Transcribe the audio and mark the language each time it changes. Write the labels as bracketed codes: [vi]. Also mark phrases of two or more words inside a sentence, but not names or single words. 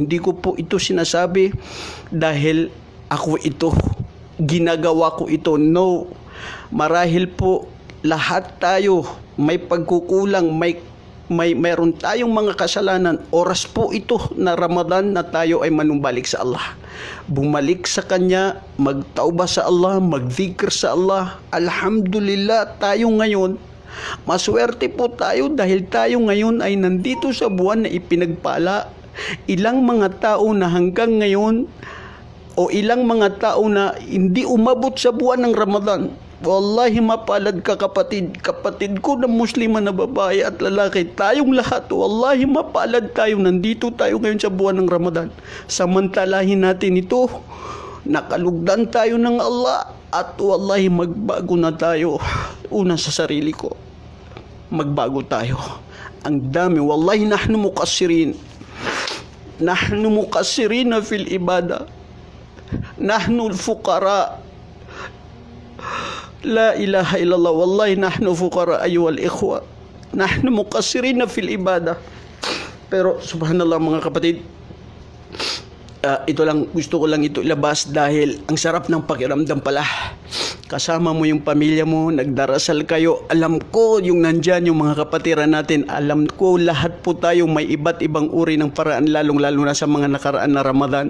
[tl] Hindi ko po ito sinasabi dahil ako ito, ginagawa ko ito. No, marahil po lahat tayo may pagkukulang, mayroon tayong mga kasalanan. Oras po ito na Ramadan na tayo ay manumbalik sa Allah. Bumalik sa Kanya, magtauba sa Allah, magdikr sa Allah. Alhamdulillah, tayo ngayon, maswerte po tayo dahil tayo ngayon ay nandito sa buwan na ipinagpala. Ilang mga tao na hanggang ngayon o ilang mga tao na hindi umabot sa buwan ng Ramadan. Wallahi mapalad ka kapatid ko na Muslima na babae at lalaki, tayong lahat, wallahi mapalad tayo, nandito tayo ngayon sa buwan ng Ramadan. Samantalahin natin ito, nakalugdan tayo ng Allah at wallahi magbago na tayo. Una sa sarili ko, magbago tayo. Ang dami, [ar] والله نحن مقصرين في العبادة، نحن الفقراء. لا إله إلا الله، والله نحن فقراء أيها الإخوة، نحن مقصرين في العبادة. [tl] Pero subhanallah mga kapatid, ito lang, gusto ko lang ito ilabas dahil ang sarap ng pakiramdam pala. Kasama mo yung pamilya mo, nagdarasal kayo. Alam ko yung nandyan, yung mga kapatiran natin. Alam ko lahat po tayo may iba't ibang uri ng paraan, lalong-lalo na sa mga nakaraan na Ramadan.